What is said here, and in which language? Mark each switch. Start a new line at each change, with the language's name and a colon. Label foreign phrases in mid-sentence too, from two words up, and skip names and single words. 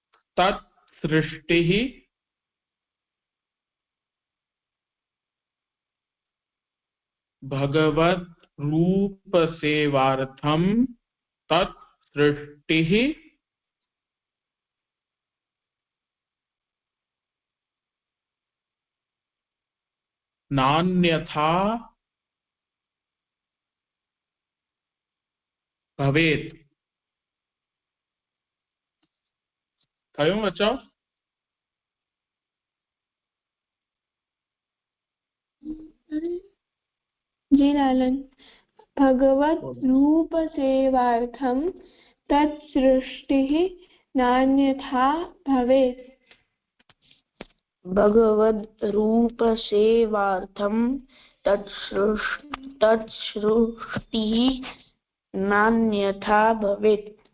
Sanskrit: तत् सृष्टिः भगवत रूप सेवार्थम तत् सृष्टिः नान्यथा भवेत्।
Gujarati: થયું બચ્ચા?
Hindi: जी लालन।
Sanskrit: भगवत रूप सेवार्थम तत्सृष्टिः नान्यथा भवेत्। भगवद रूप सेवार्थम तत्सृष्टिः नान्यथा भवेत्।